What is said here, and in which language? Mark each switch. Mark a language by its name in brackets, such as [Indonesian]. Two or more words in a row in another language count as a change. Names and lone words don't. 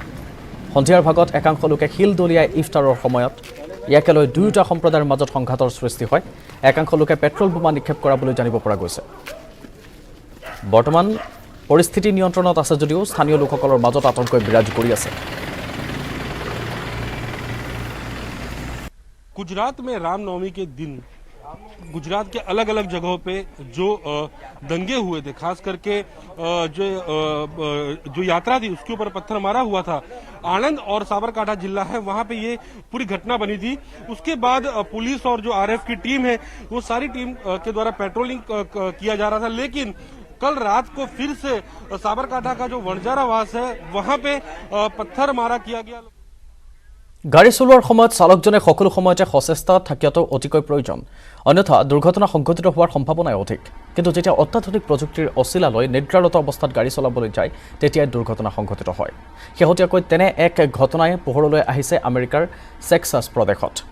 [Assamese] সন্ধিয়াৰ ভাগত একাংশ লোকে শিল দলিয়াই ইফতাৰৰ সময়ত ইয়াকে লৈ দুয়োটা সম্প্ৰদায়ৰ মাজত সংঘাতৰ সৃষ্টি হয়। একাংশ লোকে পেট্ৰল বোমা নিক্ষেপ কৰা বুলি জানিব পৰা গৈছে। বৰ্তমান পৰিস্থিতি নিয়ন্ত্ৰণত আছে যদিও স্থানীয় লোকসকলৰ মাজত আতংক বিৰাজ কৰি আছে। [Hindi] गुजरात में रामनवमी के दिन गुजरात के अलग अलग जगहों पे जो दंगे हुए थे, खास करके जो यात्रा थी उसके ऊपर पत्थर मारा हुआ था। आनंद और साबरकांठा जिला है, वहां पे ये पूरी घटना बनी थी। उसके बाद पुलिस और जो आरएफ की टीम है वो सारी टीम के द्वारा पेट्रोलिंग किया जा रहा था। लेकिन कल रात को फिर से साबरकांठा का जो वणजारा वास है वहां पे पत्थर मारा किया गया। [Assamese] গাড়ী চলোৱাৰ সময়ত চালকজনে সকলো সময়তে সচেষ্ট থকাটো অতিকৈ প্ৰয়োজন অন্যথা দুৰ্ঘটনা সংঘটিত হোৱাৰ সম্ভাৱনা অধিক কিন্তু যেতিয়া অত্যাধুনিক প্ৰযুক্তিৰ অচিলালৈ নিদ্ৰাৰত অৱস্থাত গাড়ী চলাবলৈ যায় তেতিয়াই দুৰ্ঘটনা সংঘটিত হয় শেহতীয়াকৈ তেনে এক ঘটনাই পোহৰলৈ আহিছে আমেৰিকাৰ টেক্সাছ প্ৰদেশত